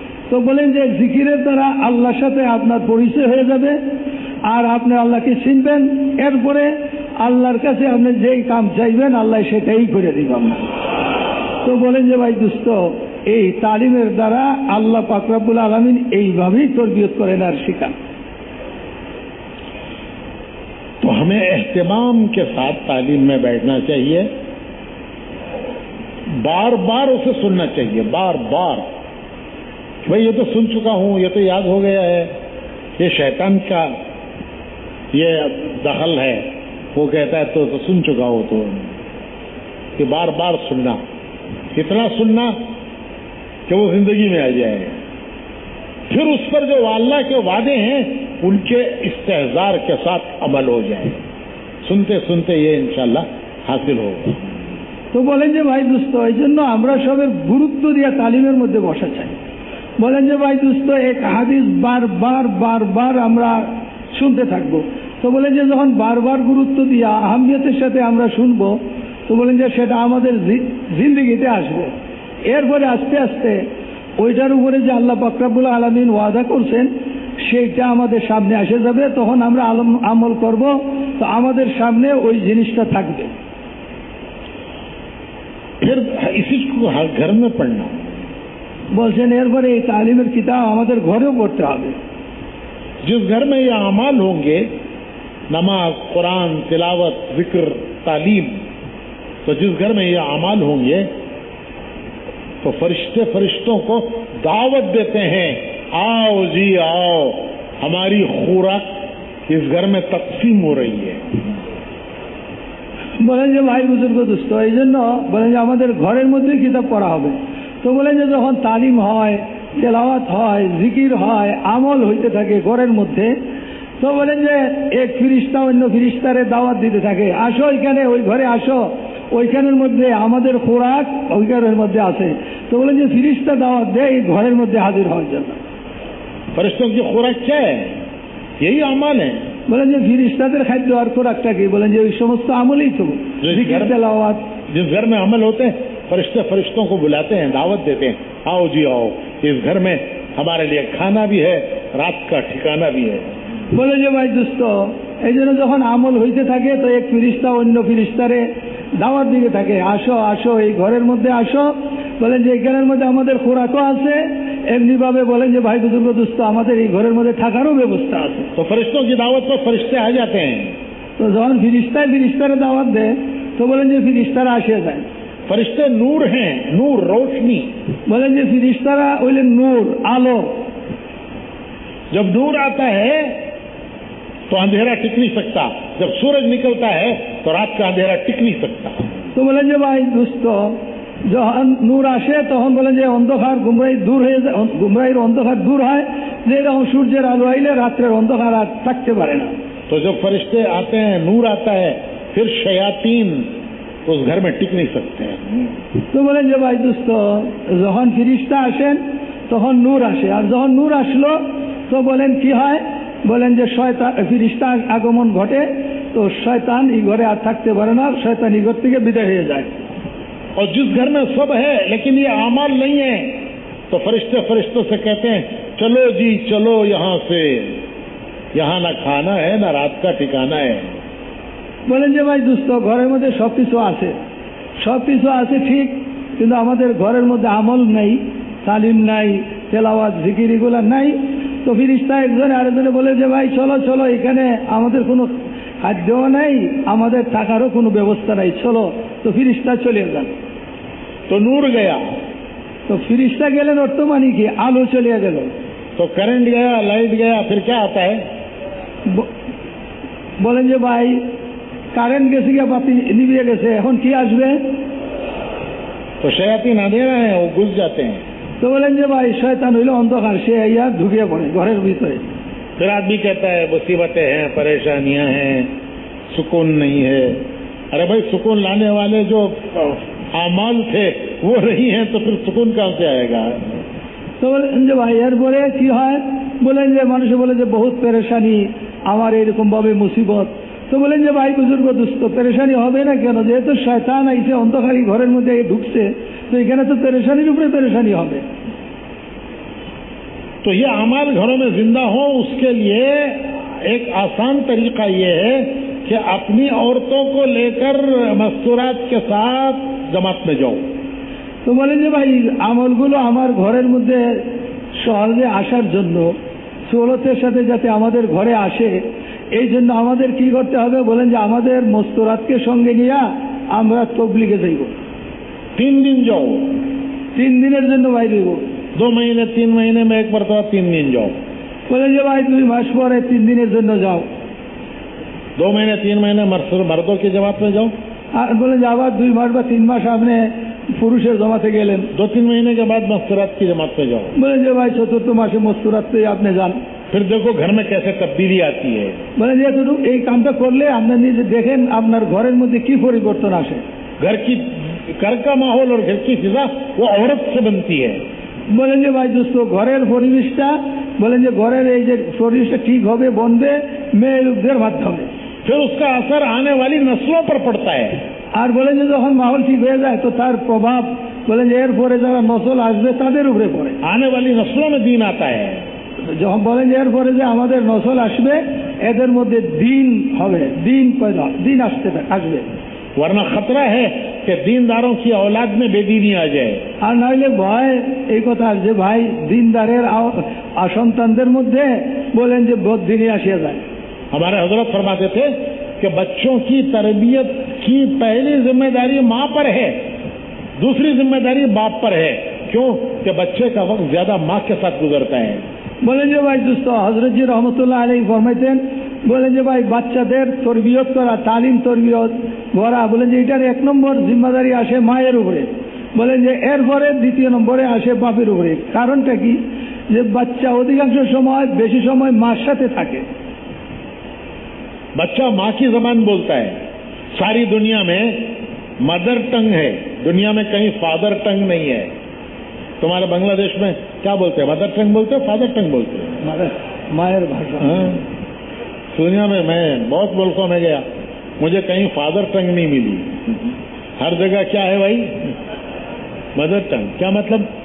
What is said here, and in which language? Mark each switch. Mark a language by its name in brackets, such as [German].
[Bangla] তো বলেন যে জিকিরের দ্বারা আল্লাহর সাথে আপনার পরিচয় হয়ে যাবে, আর আপনি আল্লাহকে চিনবেন, এরপরে আল্লাহর কাছে আপনি যেই কাম চাইবেন আল্লাহ সেটাই করে দিবেন। তো বলেন যে ভাই দুস্থ, এই তালিমের দ্বারা আল্লাহ পাক রব্বুল আলামিন এইভাবেই তরবিয়ত করেন আর শিখান। [Hindi] तो हमें एहतिमाम के साथ तालीम में बैठना चाहिए, बार बार उसे सुनना चाहिए, बार बार। भाई ये तो सुन चुका हूं, ये तो याद हो गया है, ये शैतान का ये दखल है, वो कहता है तो सुन चुका हो। तो ये बार बार सुनना, इतना सुनना कि वो जिंदगी में आ जाए, फिर उस पर जो अल्लाह के वादे हैं उनके इस्तेहजार के साथ अमल हो जाए। सुनते सुनते ये इंशाल्लाह हासिल होगा। [Bangla] তো বলেন যে ভাই দুস্থ, এই জন্য আমরা সবের গুরুত্ব দিয়ে তালিমের মধ্যে বসা চাই। বলেন যে ভাই দুস্থ, এক হাদিস বারবার বারবার আমরা শুনতে থাকবো। তো বলেন যে যখন বারবার গুরুত্ব দিয়ে আহমিয়তের সাথে আমরা শুনবো, তো বলেন যে সেটা আমাদের জিন্দেগিতে আসবে। এরপরে আস্তে আস্তে ওইটার উপরে যে আল্লাহ পাক রব্বুল আলামিন ওয়াদা করছেন সেইটা আমাদের সামনে এসে যাবে, তখন আমরা আমল করব, তো আমাদের সামনে ওই জিনিসটা থাকবে। [Hindi] फिर इसी को घर में पढ़ना, [Bangla] বলছেন এরপরে এই তালিমের কিতাব আমাদের ঘরেও পড়তে হবে। [Hindi] जिस घर में ये अमाल होंगे, नमाज, कुरान, तिलावत, जिक्र, तालीम, तो जिस घर में ये अमाल होंगे तो फरिश्ते फरिश्तों को दावत देते हैं, आओ जी आओ, हमारी खुराक इस घर में तकसीम हो रही है। [Bangla] বলেন যে ভাই বুজুর্গ দুস্থ, এই জন্য বলেন যে আমাদের ঘরের মধ্যে কিতাব পড়া হবে। তো বলেন যে যখন তালিম হয়, তেলাওয়াত হয়, জিকির হয়, আমল হইতে থাকে ঘরের মধ্যে, তো বলেন যে এক ফিরিস্তা অন্য ফিরিস্তারে দাওয়াত দিতে থাকে, আসো এখানে, ওই ঘরে আসো, ওইখানের মধ্যে আমাদের খোরাক ওই ঘরের মধ্যে আছে। তো বলেন যে ফিরিস্তা দাওয়াত দেয় এই ঘরের মধ্যে হাজির হওয়ার জন্য। [Hindi] फरिश्तों की खुराक क्या है? यही अमल है। [Bangla] বলেন যে ফিরিস্তাদের খাদ্য আর খোরাকটা কি? বলেন যে ওই সমস্ত আমলই তো জিকির তেলাওয়াত। [Hindi] जिस घर में अमल होते हैं फरिश्ते फरिश्तों को बुलाते हैं, दावत देते हैं, आओ जी आओ, इस घर में हमारे लिए खाना भी है, रात का ठिकाना भी है। [Bangla] বলে যে ভাই দুস্থ, এই জন্য যখন আমল হইতে থাকে তো এক ফিরিস্তা অন্য ফিরিস্তারে দাওয়াত দিকে থাকে, আসো আসো এই ঘরের মধ্যে আসো, বলেন যে এখানের মধ্যে আমাদের খোরাকও আছে, এমনি ভাবে বলেন যে ভাই বুজুর্গ দোস্ত আমাদের এই ঘরের মধ্যে থাকারও ব্যবস্থা আছে। [Hindi] तो फरिश्तों की दावत पर फरिश्ते आ जाते हैं। [Bangla] তো যখন ফিরিস্তারে দাওয়াত দেয় তো বলেন যে ফিরিস্তারা আসে যায়। [Hindi] फरिश्ते नूर हैं, नूर रोशनी। [Bangla] বলেন যে ফিরিস্তারা হইলেন নূর আলো। [Hindi] जब नूर आता है तो अंधेरा टिक नहीं सकता, जब सूरज निकलता है तो रात का अंधेरा टिक नहीं सकता। [Bangla] তো বলেন যে ভাই দোস্ত যখন নূর আসে তখন বলেন যে অন্ধকার গুমরাহি দূর হয়ে যায়, গুমরাহির অন্ধকার দূর হয়, যে এরকম সূর্যের আলো আইলে রাত্রের অন্ধকার আর থাকতে পারে না। [Hindi] तो जब फरिश्ते आते हैं, नूर आता है, फिर शयातीन उस घर में टिक नहीं सकते हैं। [Bangla] তো বলেন যে ভাই দোস্ত যখন ফিরিস্তা আসেন তখন নূর আসে, আর যখন নূর আসলো তো বলেন কি হয়, বলেন যে শয়তান ফিরিস্তা আগমন ঘটে, তো শয়তান এই ঘরে আর থাকতে পারে না, শয়তান এই ঘর থেকে বিদায় হয়ে যায়। [Hindi] और जिस घर में सब है लेकिन ये अमाल नहीं है तो फरिश्ते फरिश्तों से कहते हैं चलो जी चलो यहाँ से, यहाँ ना खाना है ना रात का ठिकाना है। [Bangla] বলেন যে ভাই দোস্ত ঘরের মধ্যে সবকিছু আছে, সবকিছু আছে ঠিক, কিন্তু আমাদের ঘরের মধ্যে আমল নাই, তালিম নাই, তেলাওয়াত জিকির এগুলো নাই। তো ফিরিস্তা একজনে আরেকজনে বলে যে ভাই চলো চলো, এখানে আমাদের কোনো খাদ্যও নাই, আমাদের থাকারও কোনো ব্যবস্থা নাই, চলো। তো ফিরিস্তা চলে যান। [Hindi] तो नूर गया, [Bangla] তো ফিরিস্তা গেলেন অর্থ মানে কি আলো চলে গেল। [Hindi] तो करंट गया, लाइट गया, फिर क्या आता है? [Bangla] বলেন যে ভাই কারেন্ট গেছে গিয়ে বাতি নিভিয়ে গেছে, এখন কি আসবে? [Hindi] तो शयातीन अंधेरा है, वो घुस जाते हैं। [Bangla] তো বলেন যে ভাই শয়তান হইল অন্ধকার, সে ইয়া ঢুকিয়ে পড়ে ঘরের ভিতরে। [Hindi] फिर आदमी कहता है मुसीबतें हैं, परेशानियां हैं, सुकून नहीं है। अरे भाई सुकून लाने वाले जो आमाल थे वो नहीं है तो फिर सुकून कहाँ से आएगा? [Bangla] তো বলেন যে ভাই এরপরে কি হয়, বলেন যে মানুষে বলে যে বহুত পেরেশানি, আমার এরকম ভাবে মুসিবত। তো বলেন যে ভাই বুজুর্গ দুস্থ পেরেশানি হবে না কেন, যেহেতু শয়তান আইছে অন্ধকারী ঘরের মধ্যে ঢুকছে, তো এখানে তো পেরেশানির উপরে পেরেশানি হবে। [Hindi] तो ये अमाल घरों में जिंदा हो उसके लिए एक आसान तरीका ये है कि अपनी औरतों को लेकर मस्तूरात के साथ जमात में जाओ। [Bangla] তো বলেন যে ভাই আমলগুলো আমার ঘরের মধ্যে সহজে আসার জন্য, সহলতের সাথে যাতে আমাদের ঘরে আসে, এই জন্য আমাদের কি করতে হবে, বলেন যে আমাদের মস্তরাতকে সঙ্গে নিয়ে আমরা তবলিগে যাইব। [Hindi] 3 दिन जाओ, [Bangla] 3 দিনের জন্য বাইরে হইব। [Hindi] 2 महीने 3 महीने में एक मरतबा 3 दिन जाओ। [Bangla] বলেন যে ভাই 2 মাস পরে 3 দিনের জন্য যাও। [Hindi] 2 महीने 3 महीने मर्दों की जमात में जाओ। [Bangla] আর বলেন যে আবার 2 মাস বা 3 মাস আপনি পুরুষের জমাতে গেলেন। [Hindi] 2-3 महीने के बाद मस्तूरात की जमात में जाओ। [Bangla] বলেন যে ভাই 4th মাসে মস্তরাতে আপনি যান। [Hindi] फिर देखो घर में कैसे तब्दीली आती है। [Bangla] বলেন যে এই কামটা করলে আপনি নিজে দেখেন আপনার ঘরের মধ্যে কি পরিবর্তন আসে। [Hindi] घर का माहौल और घर की फिजा वो औरत से बनती है। [Bangla] বলেন যে ভাই দোস্ত ঘরের পরিবেশটা, বলেন যে ঘরের এই যে পরিবেশটা ঠিক হবে বনবে মেয়ে লোকদের মাধ্যমে। [Hindi] फिर उसका असर आने वाली नस्लों पर पड़ता है। [Bangla] আর বলেন যে যখন মাহौल ঠিক হয়ে যায় তো তার প্রভাব বলেন যে এরপরে যারা নসল আসবে তাদের উপরে পড়ে। [Hindi] आने वाली नस्लों में दीन आता है। [Bangla] যখন বলেন যে এরপরে যে আমাদের নসল আসবে এদের মধ্যে দিন হবে, দিন পয়দা দিন আসবে। [Hindi] वरना खतरा है कि दीनदारों की औलाद में बेदीनी आ जाए। [Bangla] আর নাইলে ভয় এই কথা যে ভাই দিনদারের সন্তানদের মধ্যে বলেন যে বদদিনী আসিয়া যায়। [Hindi] हमारे हजरत फरमाते थे कि बच्चों की तरबियत की पहली जिम्मेदारी माँ पर है, दूसरी जिम्मेदारी बाप पर है। क्यों? कि बच्चे का वक्त ज्यादा माँ के साथ गुजरता है। [Bangla] বলেন যে ভাই দোস্ত হযরতজি রহমতুল্লাহ আলাইহি ফরমাইতেন, বলেন যে ভাই বাচ্চাদের তরবিয়ত করা, তালিম তরবিয়ত করা, বলেন যে এটার 1 নম্বর জিম্মাদারি আসে মায়ের উপরে। বলেন যে এরপরে 2 নম্বরে আসে বাপের উপরে। কারণটা কি, যে বাচ্চা অধিকাংশ সময় বেশি সময় মার সাথে থাকে। [Hindi] बच्चा माँ की जबान बोलता है। सारी दुनिया में मदर टंग है, दुनिया में कहीं फादर टंग नहीं है। तुम्हारे बांग्लादेश में क्या बोलते हैं? मदर टंग बोलते हैं, फादर टंग बोलते हैं? [Bangla] मायर भाषा। [Hindi] हाँ, दुनिया में मैं बहुत मुल्कों में गया, मुझे कहीं फादर टंग नहीं मिली। हर जगह क्या है भाई? Mother tongue. क्या मतलब?